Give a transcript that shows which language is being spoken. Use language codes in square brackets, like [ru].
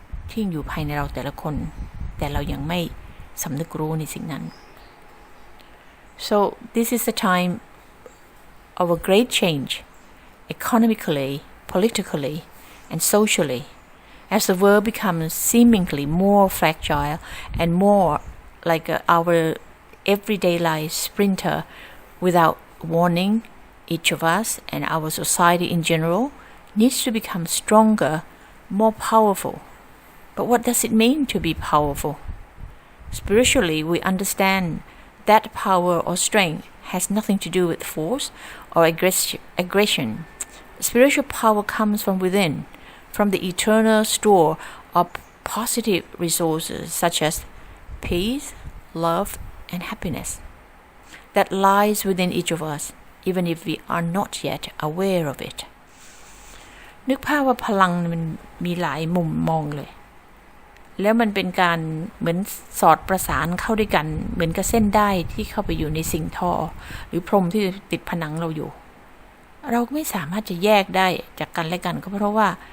[th] ที่อยู่ภายในเราแต่ละคนแต่เรายังไม่สำนึกรู้ในสิ่งนั้น [en] So this is the time of a great change economically, politically, and socially as the world becomes seemingly more fragile and more like our everyday life sprinter without warning. Each of us and our society in general needs to become stronger, more powerful. But what does it mean to be powerful? Spiritually, we understand that power or strength has nothing to do with force or aggression. Spiritual power comes from within, from the eternal store of positive resources such as peace, love, and happiness that lies within each of us, even if we are not yet aware of it. [th] นึกภาพว่าพลังมันมีหลายมุมมองเลยแล้วมันเป็นการเหมือนสอดประสานเข้าด้วยกันเหมือนกับเส้นได้ที่เข้าไปอยู่ในสิ่งทอหรือพรมที่ติดผนังเราอยู่เราไม่สามารถจะแยกได้จากกันและกันก็เพราะว่า